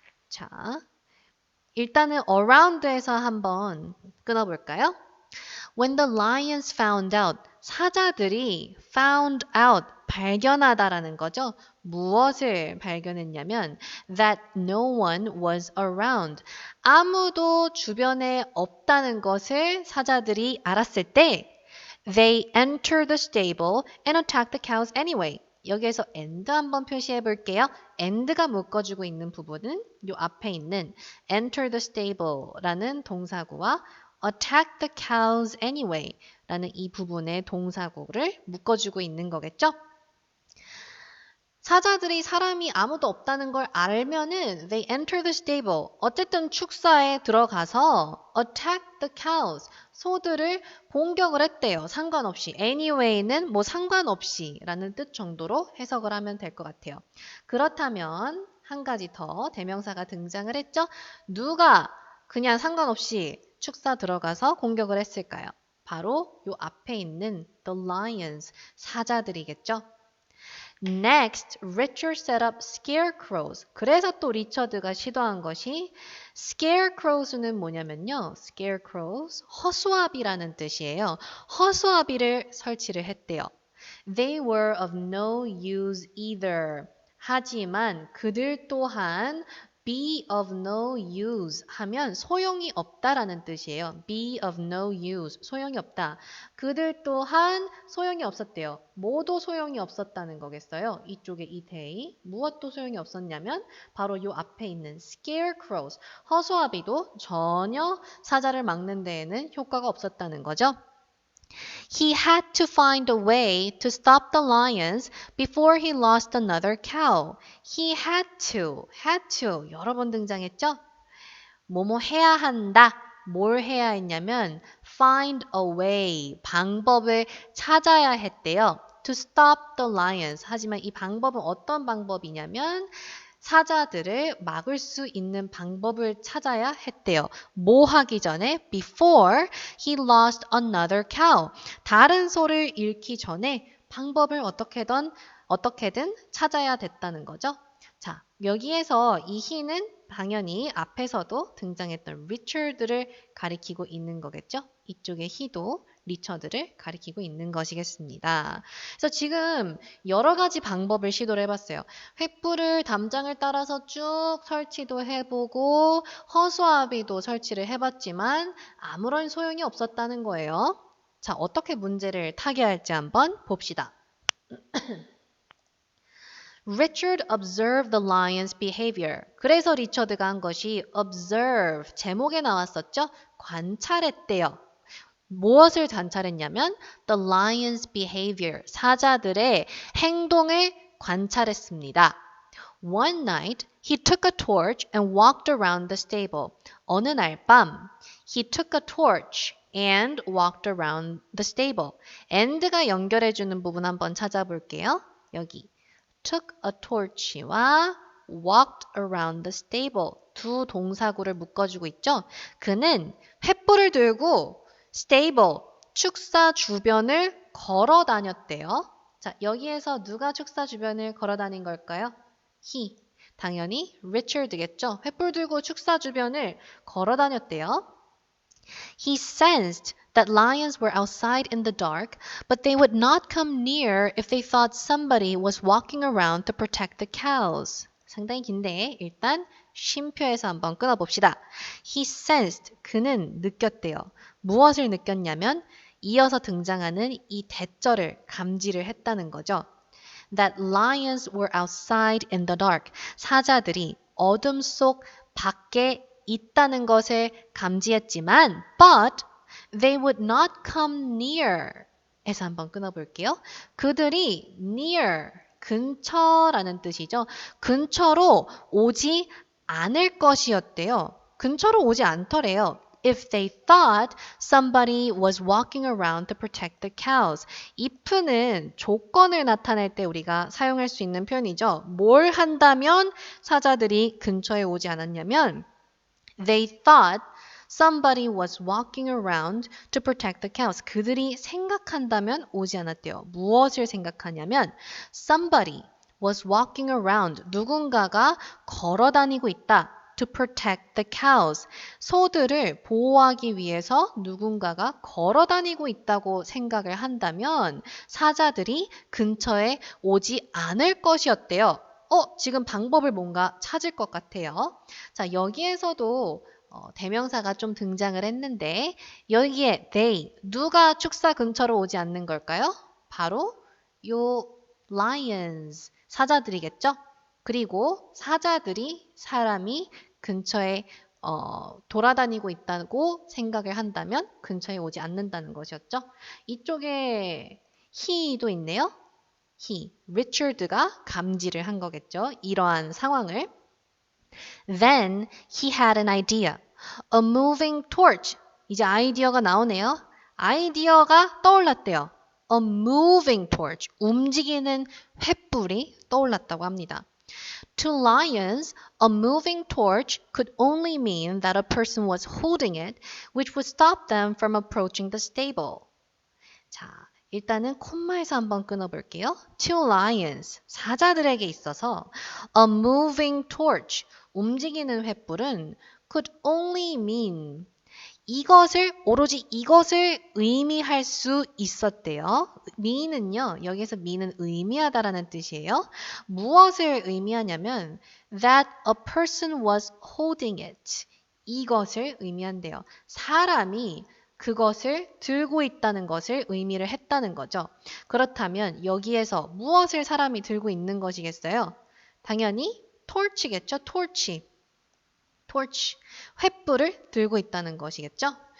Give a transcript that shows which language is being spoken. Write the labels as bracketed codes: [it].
[ko] 자, 일단은 around에서 한번 끊어볼까요? [en] When the lions found out, [ko] 사자들이 [en] found out, [ko] 발견하다라는 거죠. 무엇을 발견했냐면 [en] that no one was around. [ko] 아무도 주변에 없다는 것을 사자들이 알았을 때 [en] they entered the stable and attacked the cows anyway. [ko] 여기에서 and 한번 표시해 볼게요. and가 묶어주고 있는 부분은 요 앞에 있는 [en] enter the stable [ko] 라는 동사구와 [en] attack the cows anyway [ko] 라는 이 부분의 동사구를 묶어주고 있는 거겠죠? 사자들이 사람이 아무도 없다는 걸 알면은 [en] they enter the stable. [ko] 어쨌든 축사에 들어가서 [en] attack the cows. [ko] 소들을 공격을 했대요. 상관없이. anyway는 뭐 상관없이 라는 뜻 정도로 해석을 하면 될 것 같아요. 그렇다면 한 가지 더 대명사가 등장을 했죠. 누가 그냥 상관없이 축사 들어가서 공격을 했을까요? 바로 요 앞에 있는 the lions, 사자들이겠죠. [en] Next, Richard set up scarecrows. [ko] 그래서 또 리처드가 시도한 것이 scarecrows는 뭐냐면요. scarecrows, 허수아비라는 뜻이에요. 허수아비를 설치를 했대요. [en] They were of no use either. [ko] 하지만 그들 또한 [en] be of no use [ko] 하면 소용이 없다라는 뜻이에요. [en] be of no use, [ko] 소용이 없다. 그들 또한 소용이 없었대요. 뭐도 소용이 없었다는 거겠어요. 이쪽에 이 대의. 무엇도 소용이 없었냐면 바로 요 앞에 있는 scarecrows, 허수아비도 전혀 사자를 막는 데에는 효과가 없었다는 거죠. [en] He had to find a way to stop the lions before he lost another cow. He had to [ko] 여러 번 등장했죠? 뭐뭐 해야 한다. 뭘 해야 했냐면 [en] find a way, [ko] 방법을 찾아야 했대요. [en] To stop the lions. [ko] 하지만 이 방법은 어떤 방법이냐면 사자들을 막을 수 있는 방법을 찾아야 했대요. 뭐 하기 전에? [en] Before he lost another cow. [ko] 다른 소를 잃기 전에 방법을 어떻게든 찾아야 됐다는 거죠. 자, 여기에서 이 he는 당연히 앞에서도 등장했던 리처드를 가리키고 있는 거겠죠? 이쪽의 he도 리처드를 가리키고 있는 것이겠습니다. 그래서 지금 여러 가지 방법을 시도를 해봤어요. 횃불을 담장을 따라서 쭉 설치도 해보고 허수아비도 설치를 해봤지만 아무런 소용이 없었다는 거예요. 자, 어떻게 문제를 타개할지 한번 봅시다. [en] Richard observed the lion's behavior. [ko] 그래서 리처드가 한 것이 observe, 제목에 나왔었죠? 관찰했대요. 무엇을 관찰했냐면 [en] the lion's behavior, [ko] 사자들의 행동을 관찰했습니다. [en] One night, he took a torch and walked around the stable. [ko] 어느 날 밤, [en] he took a torch and walked around the stable. [ko] and가 연결해주는 부분 한번 찾아볼게요. 여기. [en] took a torch [ko] 와 [en] walked around the stable [ko] 두 동사구를 묶어주고 있죠. 그는 횃불을 들고 stable, 축사 주변을 걸어 다녔대요. 자, 여기에서 누가 축사 주변을 걸어 다닌 걸까요? he. 당연히 Richard겠죠. 횃불 들고 축사 주변을 걸어 다녔대요. [en] He sensed that lions were outside in the dark, but they would not come near if they thought somebody was walking around to protect the cows. [ko] 상당히 긴데 일단 쉼표에서 한번 끊어봅시다. [en] He sensed, [ko] 그는 느꼈대요. 무엇을 느꼈냐면 이어서 등장하는 이 대절을 감지를 했다는 거죠. [en] That lions were outside in the dark. [ko] 사자들이 어둠 속 밖에 있다는 것을 감지했지만 [en] but they would not come near [ko] 에서 한번 끊어볼게요. 그들이 near, 근처라는 뜻이죠. 근처로 오지 않을 것이었대요. 근처로 오지 않더래요. [en] If they thought somebody was walking around to protect the cows. [ko] if는 조건을 나타낼 때 우리가 사용할 수 있는 표현이죠. 뭘 한다면 사자들이 근처에 오지 않았냐면 [en] They thought somebody was walking around to protect the cows. [ko] 그들이 생각한다면 오지 않았대요. 무엇을 생각하냐면 [en] somebody was walking around. [ko] 누군가가 걸어 다니고 있다. [en] To protect the cows. [ko] 소들을 보호하기 위해서 누군가가 걸어 다니고 있다고 생각을 한다면 사자들이 근처에 오지 않을 것이었대요. 지금 방법을 뭔가 찾을 것 같아요. 자, 여기에서도 대명사가 좀 등장을 했는데 여기에 they, 누가 축사 근처로 오지 않는 걸까요? 바로 요 lions, 사자들이겠죠? 그리고 사자들이 사람이 근처에 돌아다니고 있다고 생각을 한다면 근처에 오지 않는다는 것이었죠. 이쪽에 he도 있네요. 리처드가 감지를 한 거겠죠. 이러한 상황을. [en] Then he had an idea. A moving torch. [ko] 이제 아이디어가 나오네요. 아이디어가 떠올랐대요. [en] A moving torch. [ko] 움직이는 횃불이 떠올랐다고 합니다. [en] To lions, a moving torch could only mean that a person was holding it, which would stop them from approaching the stable. [ko] 자, 일단은 콤마에서 한번 끊어볼게요. [en] To lions, [ko] 사자들에게 있어서 [en] a moving torch, [ko] 움직이는 횃불은 [en] could only mean [ko] 오로지 이것을 의미할 수 있었대요. mean은요, 여기서 mean은 의미하다라는 뜻이에요. 무엇을 의미하냐면 [en] that a person was holding it. [ko] 이것을 의미한대요. 사람이 그것을 들고 있다는 것을 의미를 했다는 거죠. 그렇다면 여기에서 무엇을 사람이 들고 있는 것이겠어요? 당연히 torch겠죠. torch. 횃불을 들고 있다는 것이겠죠.